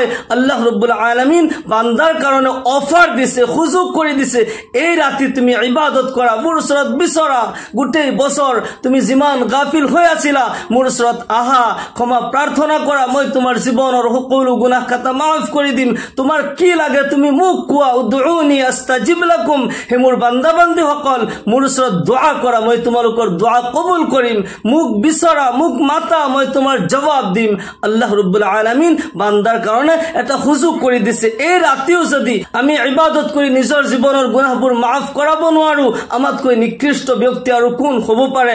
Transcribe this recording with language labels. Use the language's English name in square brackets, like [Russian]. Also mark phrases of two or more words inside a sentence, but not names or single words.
[Assamese] আল্লাহ ৰব্বুল আলামিন বান্দাৰ কাৰণে অফাৰ দিছে, সুযোগ কৰি দিছে, এই ৰাতি তুমি ইবাদত কৰা, মোৰ ওচৰত বিচৰা। গোটেই বছৰ তুমি যিমান গাফিল হৈ আছিলা, মোৰ ওচৰত আহা, ক্ষমা প্ৰাৰ্থনা কৰা, মই তোমাৰ জীৱনৰ সকলো গুনাহ খাতা মাফ কৰি দিম। তোমাৰ কি লাগে তুমি মোক কোৱা, [Arabic] ادعوني أستجب لكم. [Assamese] হে মোৰ বান্দা বান্দীসকল, মোৰ ওচৰত দোয়া কৰা, মই তোমালোকৰ দোয়া কবুল কৰিম। মোক বিচৰা, মোক মাতা, মই তোমাৰ জবাব দিম। আল্লাহ ৰব্বুল আলামিন বান্দাৰ কাৰণে এটা সুযোগ কৰি দিছে। এই ৰাতিও যদি আমি ইবাদত কৰি নিজৰ জীৱনৰ গুনাহবোৰ মাফ কৰাব নোৱাৰো, আমাতকৈ নিকৃষ্ট ব্যক্তি আৰু কোন হ'ব পাৰে।